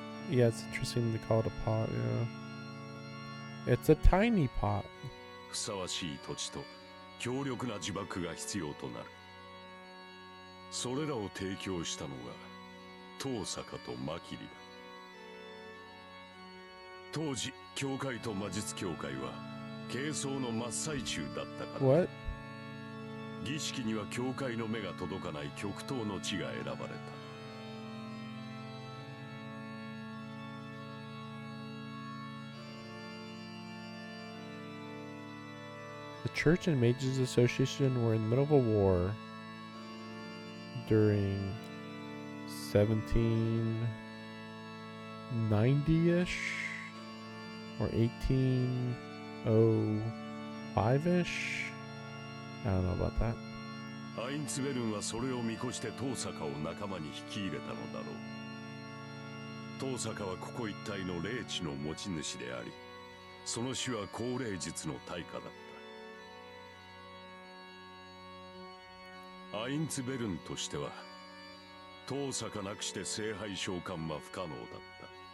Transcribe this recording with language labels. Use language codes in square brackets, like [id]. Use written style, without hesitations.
[en] Yeah, it's interesting to call it a pot, yeah. It's a tiny pot. [ja] ふさわしい土地と強力な呪縛が必要となる。それらを提供したのが遠坂とマキリだ。当時、教会と魔術協会は係争の真っ最中だったから。 [en] What? [ja] 儀式には教会の目が届かない極東の地が選ばれた。 [en] The Church and Mages Association were in the middle of a war during 1790-ish or 1805-ish. I don't know about that. [ja] アインツベルンはそれを見越して遠坂を仲間に引き入れたのだろう。遠坂はここ一帯の霊地の持ち主であり、その死は高霊術の対価だった。アインツベルンとしては遠坂なくして聖杯召喚は不可能だった。